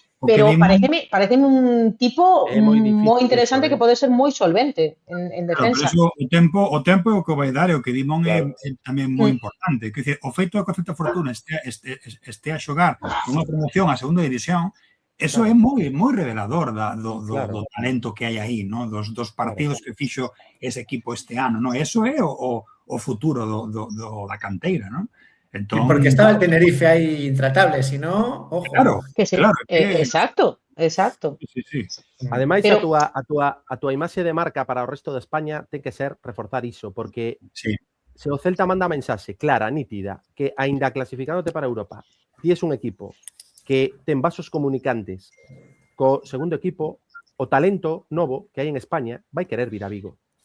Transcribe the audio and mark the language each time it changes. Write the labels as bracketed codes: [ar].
[gl] Pero pareceme un tipo moi interesante que pode ser moi solvente en defensa. Claro, o tempo é o que vai dar, e o que Dimon é tamén moi importante. Quer dizer, o feito de que o Celta Fortuna este a xogar unha promoción a segunda división, eso é moi revelador do talento que hai aí, ¿no? Dos partidos que fixo ese equipo este ano, ¿no? Eso é o futuro da canteira, ¿no? Entón, [es] porque estaba el Tenerife aí intratable, si no, ojo. Claro, que sí, claro. Exacto. Sí. [gl] Ademais, a túa imaxe de marca para o resto de España ten que ser reforzar iso, porque se o Celta manda a mensaxe clara, nítida, que aínda clasificándote para Europa, ti es un equipo que ten vasos comunicantes co segundo equipo, o talento novo que hai en España vai querer vir a Vigo.